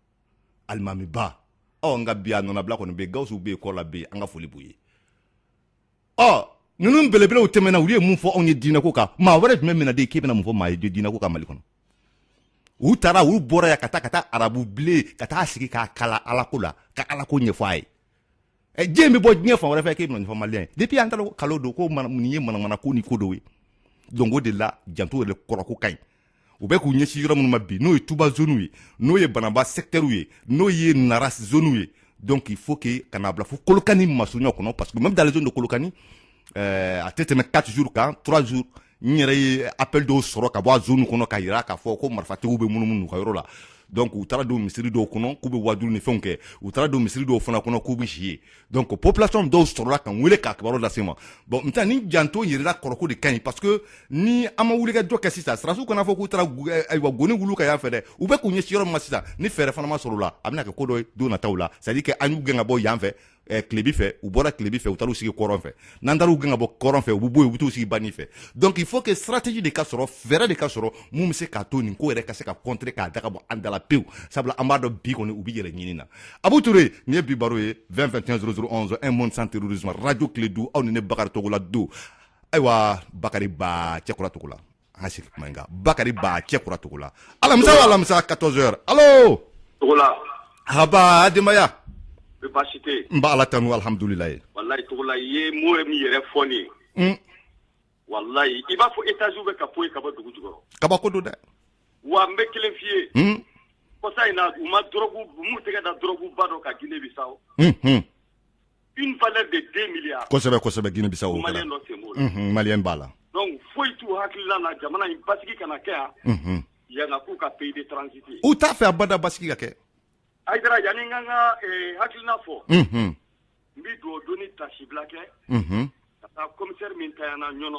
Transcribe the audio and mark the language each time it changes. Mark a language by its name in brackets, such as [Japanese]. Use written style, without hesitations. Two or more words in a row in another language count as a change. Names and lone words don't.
[Bambara] an ka bi a nɔnna bila kɔni bɛ Gawusu bɛ kɔ la bɛ an ka foli b'u ye ninnu belebelew tɛmɛna u ye mun fɔ anw ye diinɛko kan maa wɛrɛ jumɛn bɛna de k'e bɛna mun fɔ maa ye diinɛko kan Mali kɔnɔ u taara u bɔra yan ka taa arabu bilen ka taa sigi k'a kala alako la ka alako ɲɛfɔ a ye diɲɛ bɛ bɔ diɲɛ fan wɛrɛ fɛ k'e bɛna nin fɔ maliyɛn ye depuis an taara kalo don ko nin ye manamana ko ni ko dɔw ye donc o de la janto yɛrɛ kɔrɔko ka ɲi u bɛ k'u ɲɛsin yɔrɔ minnu ma bi n'o ye Tuba zone ye n'o ye Banaba secteur ye n'o ye Nara zone ye [French] donc il faut que [Bambara] ka n'a bila fo Kolokani masurunya kɔnɔ [French] parce que même dans les zones de Kolokani [Bambara] a tɛ tɛmɛ 4 jours kan 3 jours n yɛrɛ ye appel dɔw sɔrɔ ka bɔ a zone kɔnɔ ka yira k'a fɔ ko marifatigiw bɛ munumunu ka yɔrɔ la donc u taara don misiri dɔw kɔnɔ k'u bɛ wajulu ni fɛnw kɛ u taara don misiri dɔw fana kɔnɔ k'u bɛ si ye donc population dɔw sɔrɔla ka n wele k'a kibaru lase ma [French] bon maintenant [Bambara] ni janto yɛrɛla kɔrɔko de ka ɲi [French] parce que [Bambara] ni an ma wulikajɔ kɛ sisan sirasiw kana fɔ k'u taara ayiwa goni wulu ka yan fɛ dɛ u bɛ k'u ɲɛsin yɔrɔ min ma sisan ni fɛɛrɛ fana ma sɔrɔ o la a bɛna kɛ ko dɔ ye don nataw la [French] c'est à dire [Bambara] que an y'u gɛn ka bɔ yan fɛ Kilebi fɛ u bɔra Kilebi fɛ u taara u sigi Kɔrɔn fɛ n'an taara u gɛn ka bɔ Kɔrɔn fɛ u bɛ bɔ yen u bɛ t'u sigi Bani fɛ [French] donc il faut que stratégie de [Bambara] ka sɔrɔ fɛɛrɛ de ka sɔrɔ mun bɛ se k'a to nin ko yɛrɛ ka se ka contrer k'a da ka bɔ an da la pewu sabula an b'a dɔn bi kɔni u bɛ yɛlɛ ɲini na Abu Ture nin ye bi baro ye 20 21 00 11 un monde sans terrorisme radio Kiledu aw ni ne Bakari Togola do ayiwa Bakari Ba Cɛkura Togola an ka sigi kuma in kan Bakari Ba Cɛkura Togola alamisa o alamisa 14h allo Togola haba denbaya baasi tɛ n b'a Ala tanu alhamdulilayi wallahi Togola i ye mot min yɛrɛ fɔ nin ye wallahi i b'a fɔ étage bɛ ka poyi ka bɔ dugu jukɔrɔ kabako don dɛ wa n bɛ kelen f'i ye kɔsa in na u ma drogue m'u tɛgɛ da drogue ba dɔ ka Guinée Bissau [French] une valeur de 2 milliards [Bambara] kosɛbɛ Guinée Bissau maliyɛn dɔ sen b'o la maliyɛn b'a la donc foyi t'u hakilila la jamana in basigi kana kɛ yan yanga k'u ka [French] pays de transit [Bambara] u t'a fɛ abada basigi ka kɛ Aïdara yani n ka n ka hakilina fɔ n bɛ dugawu don ni tasibila kɛ ka taa commissaire min tayana ɲɔnɔ